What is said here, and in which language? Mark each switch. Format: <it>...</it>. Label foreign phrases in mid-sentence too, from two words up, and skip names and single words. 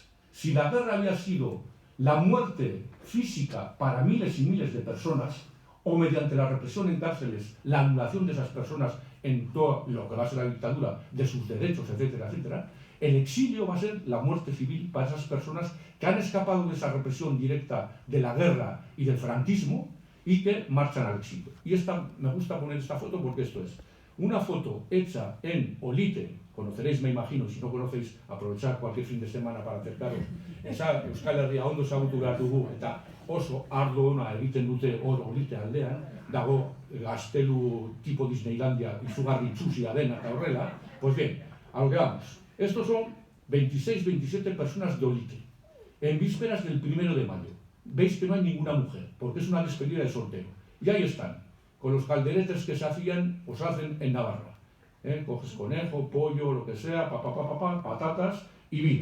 <es>Si la guerra había sido la muerte física para miles y miles de personas, o mediante la represión en cárceles, la anulación de esas personas en todo lo que va a ser la dictadura, de sus derechos, etcétera, etcétera, el exilio va a ser la muerte civil para esas personas que han escapado de esa represión directa de la guerra y del franquismo y que marchan al exilio. Y me gusta poner esta foto porque esto es una foto hecha en Olite. Conoceréis, me imagino, si no conocéis, aprovechar cualquier fin de semana para acercaros.</es> <eu>Esa Euskal Herria ondo ezagutu behar dugu, eta oso ardo ona egiten dute hor Olite aldean, dago gaztelu tipo Disneylandia izugarri itxusia dena eta horrela.</eu> <es>Pues bien, a lo que vamos. Estos son 26-27 personas de Olite, en vísperas del 1 de mayo. Veis que no hay ninguna mujer, porque es una despedida de soltero. Y ahí están, con los calderetes que se hacían o se hacen en Navarra. Coges conejo, pollo, lo que sea, patatas y vino.</es>